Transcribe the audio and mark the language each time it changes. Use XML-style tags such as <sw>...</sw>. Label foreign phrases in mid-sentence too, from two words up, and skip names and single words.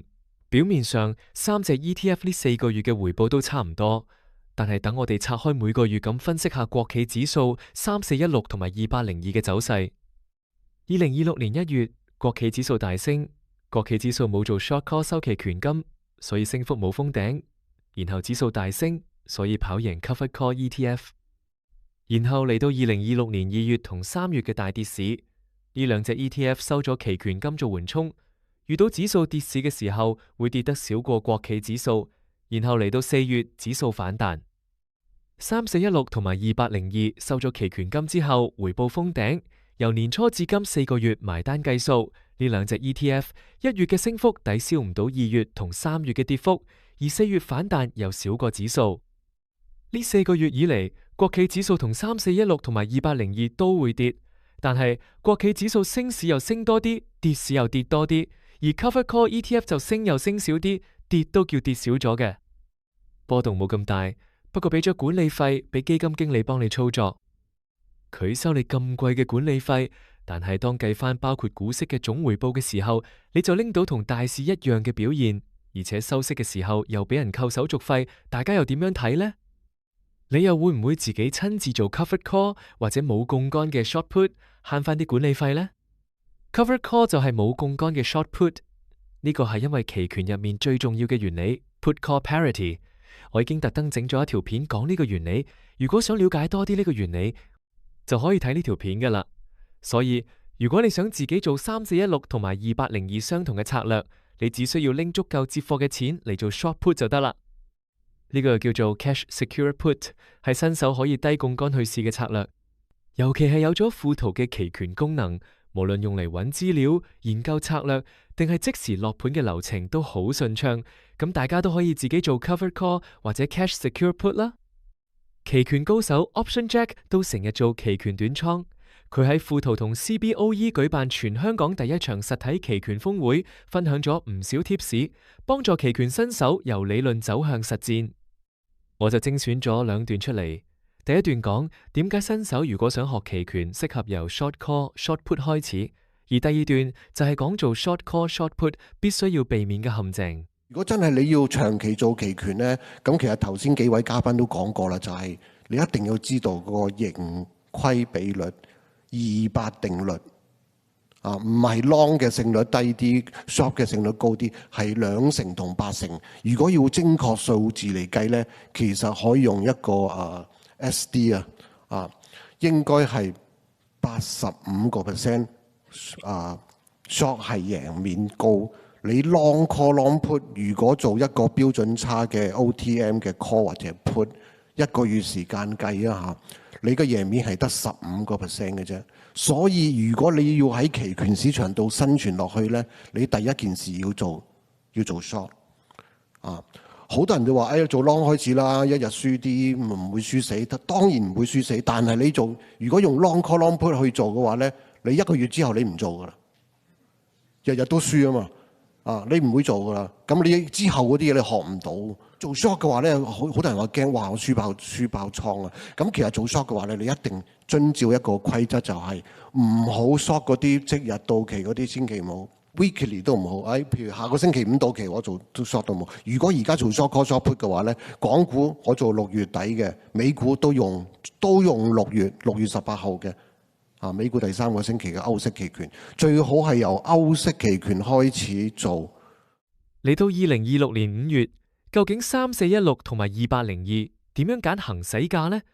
<yue>表面上三隻 ETF 呢4個月嘅回報都差唔多，但係等我哋拆開每個月咁分析下國企指數3416同埋2802嘅走勢。2026年1月，國企指數大升，國企指數冇做</yue> <en>short call</en> <yue>收期權金，所以升幅冇封頂。然後指數大升，所以跑贏</yue> <en>covered call</en> <yue>ETF。然後嚟到2026年2月同3月嘅大跌市，呢兩隻 ETF 收咗期權金做緩衝，遇到指數跌市嘅時候會跌得少過國企指數。然後嚟到4月，指數反彈，3416同埋2802收咗期權金之後回報封頂。由年初至今4個月埋單計數，呢兩隻 ETF 1月嘅升幅抵消唔到2月同3月嘅跌幅。而4月反彈又少過指數，呢4個月以嚟，國企指數同3416同埋2802都會跌，但係國企指數升市又升多啲，跌市又跌多啲，而</yue> <en>covered call</en> <yue>ETF 就升又升少啲，跌都叫跌少咗嘅，波動冇咁大，不過俾咗管理費俾基金經理幫你操作，佢收你咁貴嘅管理費，但係當計翻包括股息嘅總回報嘅時候，你就拎到同大市一樣嘅表現。而且收息嘅時候又俾人扣手續費，大家又點樣睇呢？你又會唔會自己親自做</yue> <en>covered call</en> <yue>或者冇槓桿嘅</yue> <en>short put</en> <yue>慳翻啲管理費呢？</yue> <en>covered call</en> <yue>就係冇槓桿嘅</yue> <en>short put，</en> <yue>呢個係因為期權入面最重要嘅原理</yue> <en>put call parity。</en> <yue>我已經特登整咗一條片講呢個原理，如果想了解多啲呢個原理，就可以睇呢條片噶啦。所以如果你想自己做3416同埋2802相同嘅策略，你只需要拎足夠接貨嘅錢嚟做</yue> <en>short put</en> <yue>就得啦。呢個叫做</yue> <en>cash secure put，</en> <yue>係新手可以低槓桿去試嘅策略。尤其係有咗附圖嘅期權功能，無論用嚟揾資料、研究策略，定係即時落盤嘅流程都好順暢。咁大家都可以自己做</yue> <en>covered call</en> <yue>或者</yue> <en>cash secure put</en> <yue>啦。期權高手 Option Jack 都成日做期權短倉。佢喺富途同 CBOE 舉辦全香港第一場實體期權峰會，分享咗唔少貼士，幫助期權新手由理論走向實戰。我就精選咗2段出嚟。第一段講點解新手如果想學期權，適合由</yue> <en>short call、 short put</en> <yue>開始；而第二段就係講做</yue> <en>short call、 short put</en> <yue>必須要避免嘅陷阱。如果真係你要長期做期權呢，咁其實頭先幾位嘉賓都講過啦，就係你一定要知道個盈虧比率。200定律啊，唔係 long 嘅勝率低啲 ，short 嘅勝率高啲，係2成同8成。如果要精確數字嚟計呢，其實可以用一個SD 應該係85% short 係贏面高。你</yue> <en>long call long put</en> <yue>如果做一個標準差嘅 OTM 嘅 call 或者 put 1個月時間計啊嚇。你嘅贏面係得15% 嘅啫，所以如果你要喺期權市場度生存落去呢，你第一件事要做 short 啊！好多人都話：做 long 開始啦，一日輸啲唔會輸死，當然唔會輸死。但係你做如果用</yue> <en>long call long put</en> <yue>去做嘅話呢，你1個月之後你唔做噶啦，日日都輸啊嘛！你唔會做噶啦，咁你之後嗰啲嘢你學唔到。做 short 嘅話咧，好多人話驚，哇！我輸爆倉啊！咁其實做 short 嘅話咧，你一定遵照一個規則，就係唔好 short 嗰啲即日到期嗰啲，千祈唔好 weekly 都唔好。譬如下個星期5到期，我做都 short 都冇。如果而家做</yue> <en>short call short put</en> <yue>嘅話咧，港股我做6月底嘅，美股都用6月18號嘅。美股第3個星期嘅歐式期權，最好係由歐式期權開始做。嚟到2026年5月，究竟3416同埋2802點樣揀行使價呢？</yue>